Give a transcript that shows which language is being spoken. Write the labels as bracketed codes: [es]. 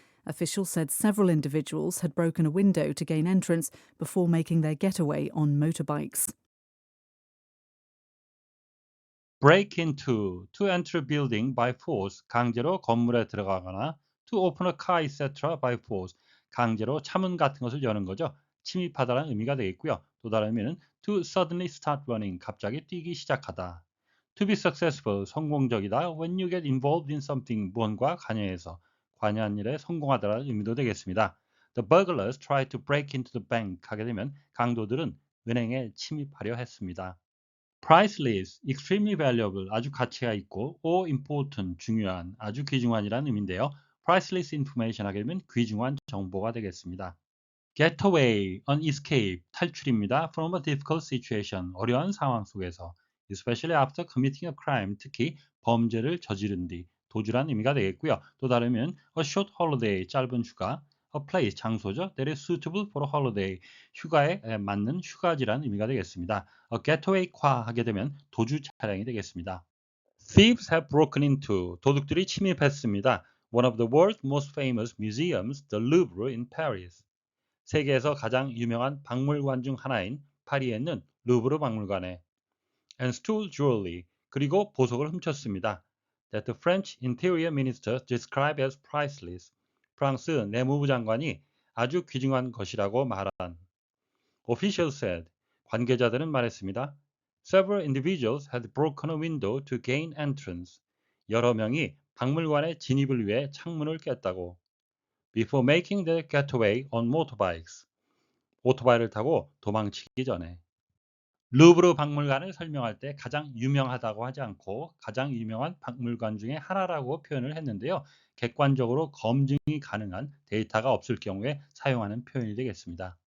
[en] Officials said several individuals had broken a window to gain entrance before making their getaway on motorbikes. break into, to enter a building by force, [ko] 강제로 건물에 들어가거나 [en] to open a car, etc. by force, [ko] 강제로 차문 같은 것을 여는 거죠. 침입하다라는 의미가 되겠고요. 또 다른 의미는 [en] to suddenly start running, [ko] 갑자기 뛰기 시작하다. [en] to be successful, [ko] 성공적이다. [en] when you get involved in something, [ko] 무언가 관여해서, 관여한 일에 성공하다라는 의미도 되겠습니다. [en] The burglars tried to break into the bank, [ko] 하게 되면 강도들은 은행에 침입하려 했습니다. [en] priceless, extremely valuable, [ko] 아주 가치가 있고, [en] or important, [ko] 중요한, 아주 귀중한이라는 의미인데요. [en] priceless information [ko] 하게 되면 귀중한 정보가 되겠습니다. [en] getaway, an escape, [ko] 탈출입니다. [en] from a difficult situation, [ko] 어려운 상황 속에서, [en] especially after committing a crime, [ko] 특히 범죄를 저지른 뒤, 도주란 의미가 되겠고요. 또 다르면 [en] a short holiday, [ko] 짧은 휴가, [en] a place, [ko] 장소죠. [en] that is suitable for a holiday, [ko] 휴가에 맞는 휴가지라는 의미가 되겠습니다. [en] a getaway car [ko] 하게 되면 도주 차량이 되겠습니다. [en] Thieves have broken into, [ko] 도둑들이 침입했습니다. [en] One of the world's most famous museums, the Louvre in Paris. [ko] 세계에서 가장 유명한 박물관 중 하나인 파리에 있는 루브르 박물관에 [en] and stole jewelry, [ko] 그리고 보석을 훔쳤습니다. [en] That the French Interior Minister described as priceless, [ko] 프랑스 내무부 장관이 아주 귀중한 것이라고 말한. [en] Officials said, [ko] 관계자들은 말했습니다. [en] Several individuals had broken a window to gain entrance. [ko] 여러 명이 박물관에 진입을 위해 창문을 깼다고. [en] Before making their getaway on motorbikes. [ko] 오토바이를 타고 도망치기 전에. 루브르 박물관을 설명할 때 가장 유명하다고 하지 않고 가장 유명한 박물관 중에 하나라고 표현을 했는데요. 객관적으로 검증이 가능한 데이터가 없을 경우에 사용하는 표현이 되겠습니다.